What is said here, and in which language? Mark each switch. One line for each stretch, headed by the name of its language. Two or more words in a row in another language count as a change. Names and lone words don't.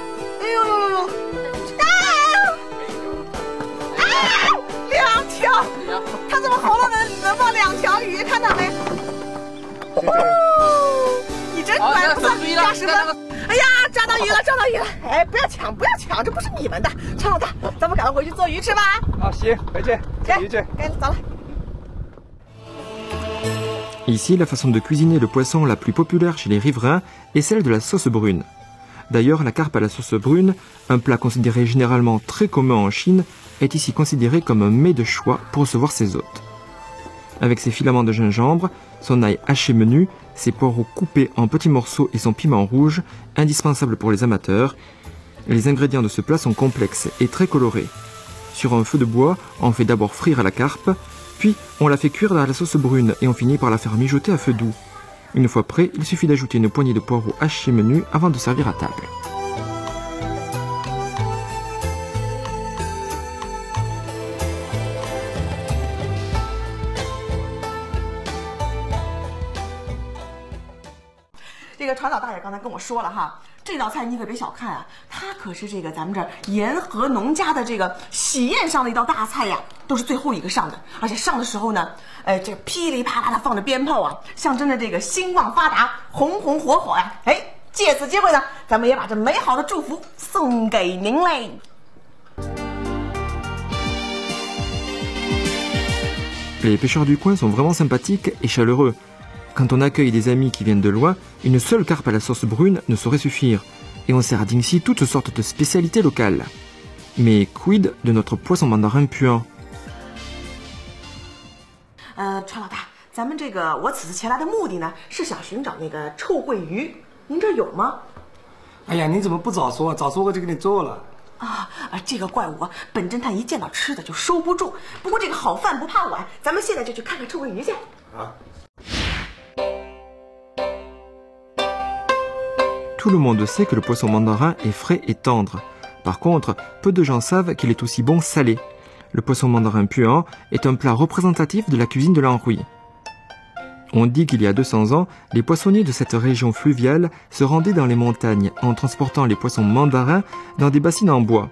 Chinese: 哎呦！2条，他怎么喉咙能放2条鱼？看到没？你真乖，不算80分。哎呀，抓到鱼了！哎，不要抢，这不是你们的。船老大，咱们赶快回去做鱼吃吧。啊，行，回去做鱼去。赶紧走了。
French: Ici, la façon de cuisiner le poisson la plus populaire chez les riverains est celle de la sauce brune. D'ailleurs, la carpe à la sauce brune, un plat considéré généralement très commun en Chine, est ici considéré comme un mets de choix pour recevoir ses hôtes. Avec ses filaments de gingembre, son ail haché menu, ses poireaux coupés en petits morceaux et son piment rouge, indispensable pour les amateurs, les ingrédients de ce plat sont complexes et très colorés. Sur un feu de bois, on fait d'abord frire la carpe, puis on la fait cuire dans la sauce brune et on finit par la faire mijoter à feu doux. Une fois prêt, il suffit d'ajouter une poignée de poireaux hachés menus avant de servir à table.
Chinese: 这个船老大爷刚才跟我说了哈，这道菜你可别小看啊，它可是这个咱们这儿沿河农家的这个喜宴上的一道大菜呀，都是最后一个上的，而且上的时候呢，这噼里啪啦的放着鞭炮啊，象征着这个兴旺发达、红红火火呀。哎，借此机会呢，咱们也把这美好的祝福送给您嘞。
French: Les pêcheurs du coin sont vraiment sympathiques et chaleureux. Quand on accueille des amis qui viennent de loin, une seule carpe à la sauce brune ne saurait suffire. Et on sert à Dingxi toutes sortes de spécialités locales. Mais quid de notre poisson mandarin puant?
Chinese: 船老大，咱们这个我此次前来的目的呢，是想寻找那个臭鳜鱼，您这儿有吗？哎呀，你怎么不早说？早说我就给你做了。这个怪物啊，本侦探一见到吃的就收不住。不过这个好饭不怕晚，咱们现在就去看看臭鳜鱼去。啊。
French: Tout le monde sait que le poisson mandarin est frais et tendre. Par contre, peu de gens savent qu'il est aussi bon salé. Le poisson mandarin puant est un plat représentatif de la cuisine de l'Anhui. On dit qu'il y a 200 ans, les poissonniers de cette région fluviale se rendaient dans les montagnes en transportant les poissons mandarins dans des bassines en bois.